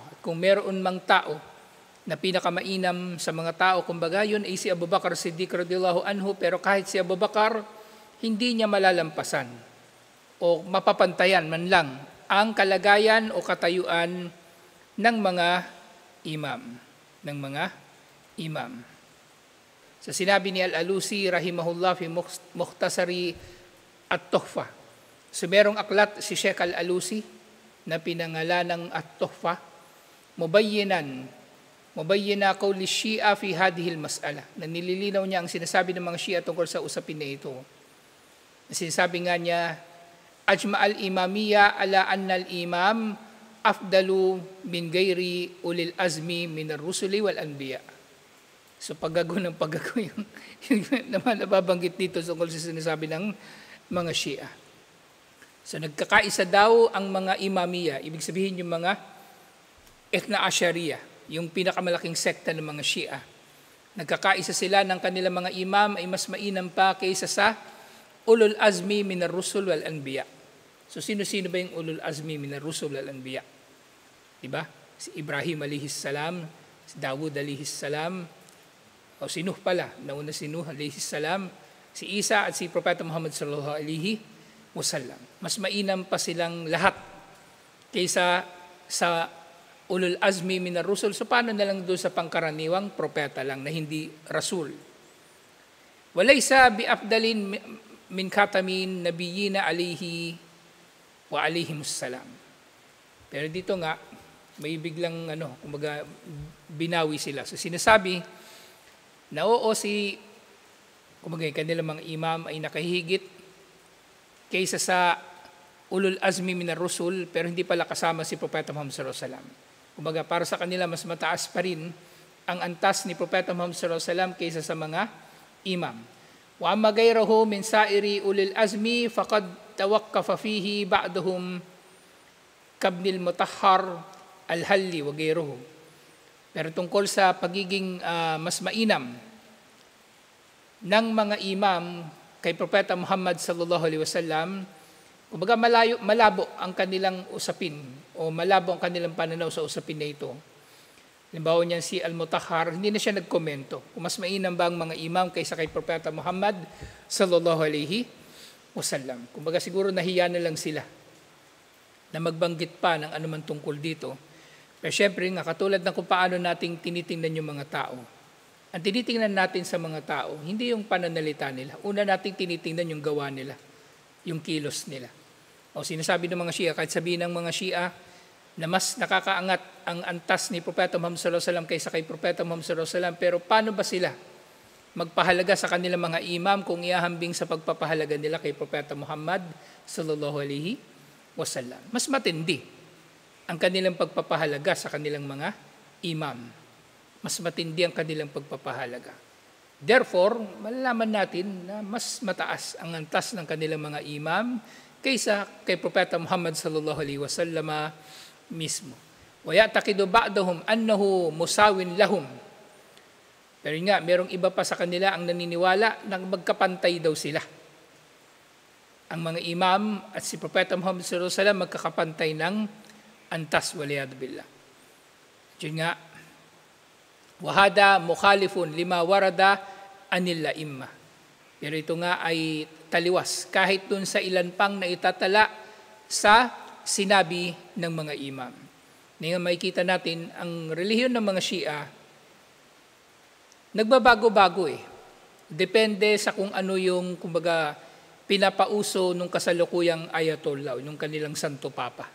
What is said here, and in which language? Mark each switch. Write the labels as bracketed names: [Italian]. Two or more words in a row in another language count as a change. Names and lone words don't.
[Filipino] Kung meron mang tao na pinakamainam sa mga tao, kumbaga yun ay si Abu Bakar Siddiq [Arabic] رضي الله عنه, [Filipino] pero kahit si Abu Bakar, hindi niya malalampasan o mapapantayan man lang ang kalagayan o katayuan ng mga imam. Sa sinabi ni Al-Alusi [Arabic] رحمه الله في مختصر التحفة. [Filipino] So merong aklat si Sheikh Al-Alusi na pinangalan ng At-Tuhfa, [Arabic] مبينا قول الشيعة في هذه المسألة. [Filipino] Na nililinaw niya ang sinasabi ng mga Shia tungkol sa usapin na ito. Sinasabi nga niya, [Arabic] أجمع الإمامية على أن الإمام أفضل من غير أولي العزم من الرسل والأنبياء. [Filipino] So paggago yung naman nababanggit dito tungkol sa sinasabi ng mga Shia. So nagkakaisa daw ang mga imamiyya, ibig sabihin yung mga Ithna Ashariya, yung pinakamalaking sekta ng mga Shia. Nagkakaisa sila ng kanilang mga imam ay mas mainam pa kaysa sa [Arabic] أولي العزم من الرسل والأنبياء. [Filipino] So sino-sino ba yung [Arabic] أولي العزم من الرسل والأنبياء? [Filipino] Diba? Si Ibrahim [Arabic] عليه السلام, [Filipino] si Dawud [Arabic] عليه السلام, [Filipino] o si Nuh pala, nauna si Nuh [Arabic] عليه السلام, [Filipino] si Isa at si Propeta Muhammad [Arabic] صلى الله عليه وسلم. [Filipino] Mas mainam pa silang lahat kaysa sa [Arabic] أولي العزم من الرسل. [Filipino] So paano na lang doon sa pangkaraniwang propeta lang na hindi rasul? [Arabic] وليس بأفضل من خاتم النبيين عليه وعليهم السلام. [Filipino] Pero dito nga may biglang kumbaga binawi sila. So sinasabi na oo, kumbaga kanilang mga imam ay nakahigit kaysa sa [Arabic] أولي العزم من الرسل, [Filipino] pero hindi pala kasama si Propeta Muhammad [Arabic] صلى الله عليه وسلم. [Filipino] Kumbaga para sa kanila mas mataas pa rin ang antas ni Propeta Muhammad [Arabic] صلى الله عليه وسلم [Filipino] kaysa sa mga imam. [Arabic] وأما غيره من سائر أولي العزم فقد توقف فيه بعضهم كابن المطهر الحلي وغيره. [Filipino] Pero tungkol sa pagiging mas mainam ng mga imam kay Propeta Muhammad [Arabic] صلى الله عليه وسلم, [Filipino] kumbaga malabo ang kanilang usapin o malabo ang kanilang pananaw sa usapin na ito. Halimbawa niyan si Al-Mutahhar, hindi na siya nagkomento kung mas mainam ba ang mga imam kaysa kay Propeta Muhammad [Arabic] صلى الله عليه وسلم. [Filipino] Kumbaga siguro nahiya na lang sila na magbanggit pa ng anuman tungkol dito. Pero syempre nga, katulad ng kung paano nating tinitingnan yung mga tao. Ang tinitingnan natin sa mga tao, hindi yung pananalita nila. Una nating tinitingnan yung gawa nila, yung kilos nila. O sinasabi ng mga Shia, kahit sabihin ng mga Shia na mas nakakaangat ang antas ni Propeta Muhammad [Arabic] صلى الله عليه وسلم [Filipino] kaysa kay Propeta Muhammad [Arabic] صلى الله عليه وسلم, [Filipino] pero paano ba sila magpahalaga sa kanilang mga imam kung iahambing sa pagpapahalaga nila kay Propeta Muhammad [Arabic] صلى الله عليه وسلم. [Filipino] Mas matindi ang kanilang pagpapahalaga sa kanilang mga imam. Mas matindi ang kanilang pagpapahalaga. Therefore, malalaman natin na mas mataas ang antas ng kanilang mga imam kaysa kay Propeta Muhammad [Arabic] صلى الله عليه وسلم [Filipino] mismo. [Arabic] ويعتقد بعضهم أنه مساو لهم. [Filipino] Pero nga, merong iba pa sa kanila ang naniniwala na magkapantay daw sila. Ang mga imam at si Propeta Muhammad [Arabic] صلى الله عليه وسلم [Filipino] magkakapantay ng antas, [Arabic] والعياذ بالله. [Filipino] Yun nga, [Arabic] وهذا مخالف لما ورد عن الأئمة. [Filipino] Pero ito nga ay taliwas kahit dun sa ilan pang naitatala sa sinabi ng mga imam. Ngayon makikita natin ang relihiyon ng mga Shia nagbabago-bago eh. Depende sa kung ano yung kumbaga pinapauso nung kasalukuyang ayatollah, yung kanilang Santo Papa.